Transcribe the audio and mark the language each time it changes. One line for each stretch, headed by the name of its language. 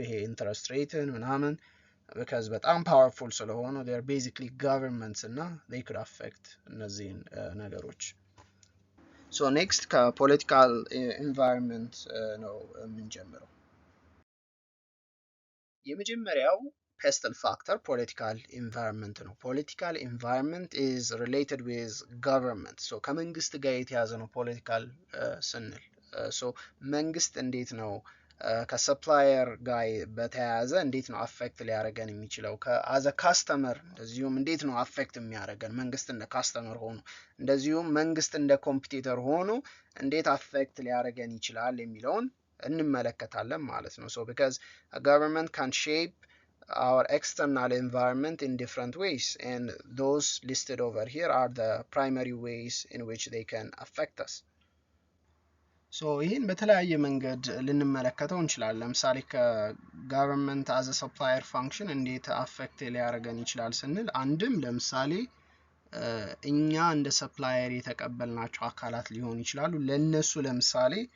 Amharic: ይሄ ኢንትረስት ሬትን ምናምን ቢካዝ በጣም ፓወርፉል ስለሆኑ
English: they are basically governments
Amharic: እና
English: they could affect
Amharic: እነዚህን ነገሮች። ሶ ኔክስት ከፖለቲካል ኢንቫይሮንመንት ነው የምንጀምረው። የመጀመሪያው pestle factor political environment ነው።
English: political environment is related with government.
Amharic: so ከመንግስት ጋር የተያዘ ነው ፖለቲካል ስንል። so መንግስት እንዴት ነው ከሰፕላየር ጋር በተያያዘ እንዴት ነው አፌክት ሊያደርገን የሚችለው? ከአዘ ካስተመር እንደዚሁም እንዴት ነው አፌክት የሚያደርገን መንግስት እንደ ካስተመር ሆኖ፣ እንደዚሁም መንግስት እንደ ኮምፒቲተር ሆኖ እንዴት አፌክት ሊያደርገን ይችላል የሚለውን እንመለከታለን ማለት ነው።
English: so because a government can shape our external environment in different ways, and those listed over here are the primary ways in which they can affect us.
Amharic: so ይህን በተለያየ መንገድ ልንመለከተው እንችላለን። ለምሳሌ ከጋቨርንመንት አዘ ሰፕላየር ፋንክሽን እንዴት አፌክት ሊያደርገን ይችላል ስንል፣ አንድም ለምሳሌ እኛ እንደ ሰፕላየር የተቀበልናቸው አካላት ሊሆኑ ይችላሉ። ለነሱ ለምሳሌ